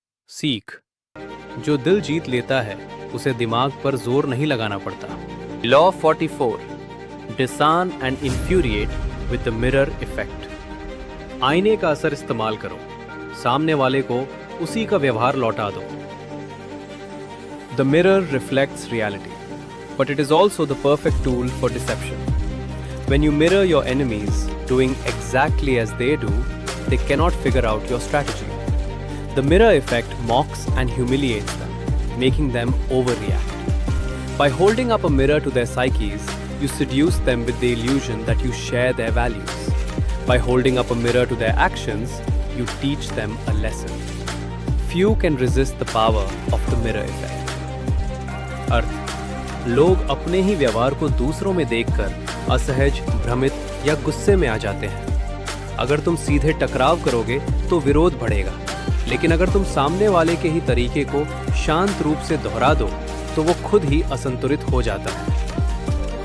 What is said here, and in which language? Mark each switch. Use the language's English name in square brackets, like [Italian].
[Hindi] सीख: जो दिल जीत लेता है उसे दिमाग पर जोर नहीं लगाना पड़ता। [English] Law 44। Disarm and infuriate with the mirror effect. [Hindi] आईने का असर इस्तेमाल करो, सामने वाले को उसी का व्यवहार लौटा दो। [English] The mirror reflects reality, but it is also the perfect tool for deception. When you mirror your enemies doing exactly as they do, they cannot figure out your strategy. The mirror effect mocks and humiliates them, making them overreact. By holding up a mirror to their psyches, you seduce them with the illusion that you share their values. By holding up a mirror to their actions, you teach them a lesson. Few can resist the power of the mirror effect. [Hindi] अर्थ: लोग अपने ही व्यवहार को दूसरों में देखकर असहज, भ्रमित या गुस्से में आ जाते हैं। अगर तुम सीधे टकराव करोगे तो विरोध बढ़ेगा, लेकिन अगर तुम सामने वाले के ही तरीके को शांत रूप से दोहरा दो तो वो खुद ही असंतुलित हो जाता है।